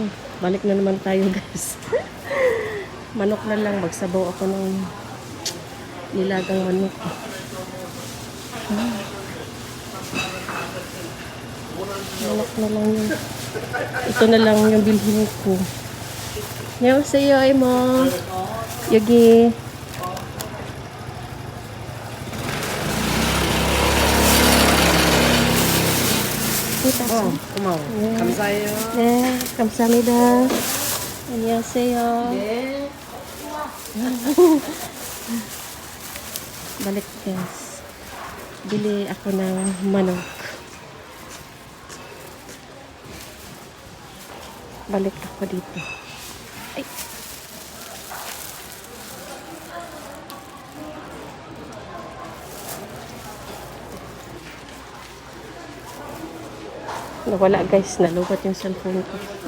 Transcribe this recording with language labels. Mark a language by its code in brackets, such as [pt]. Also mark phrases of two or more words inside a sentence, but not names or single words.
[tl] Balik na naman tayo guys. Manok na lang. Magsabaw ako ng nilagang manok. Manok na lang yun. Ito na lang yung bilhin ko. [ko] 안녕하세요, 이모. 여기. 고마워. 감사해요. 네, 감사합니다. 안녕하세요. 네. [tl] Balik guys. Bili ako ng manok. Balik ako dito. Ay. Nawala guys, nalubat yung cellphone ko.